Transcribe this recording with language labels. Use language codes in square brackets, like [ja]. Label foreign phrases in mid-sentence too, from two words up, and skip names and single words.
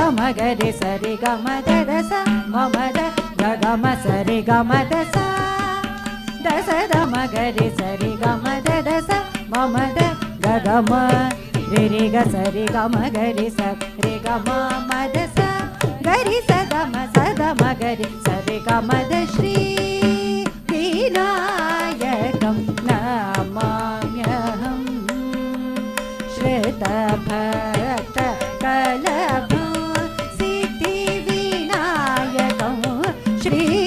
[sa] ಗರಿ ಸರಿ ಗಮ ದದ ಸ ಮಮದ ಗಮ ಸರಿ ಗಮ ದಸ ದಸದ ಮಗರಿ ಸರಿ ಗಮ ದದ ಸ ಮಮದ ಗಮ ರಿ ಗ ಸರಿ ಗಮ ಗರಿ ಸ ರಿ ಗಮ ಮದ ಸ ಗರಿ ಸದ ಮಗರಿ ಸರಿ ಗಮದ ಶ್ರೀ ವಿನಾಯಕಂ ನಮಾಮ್ಯಹಂ ಶ್ವೇತ ಭಕ್ತ ಕಲಭ ಸಿದ್ಧಿ ವಿನಾಯಕಂ ಶ್ರೀ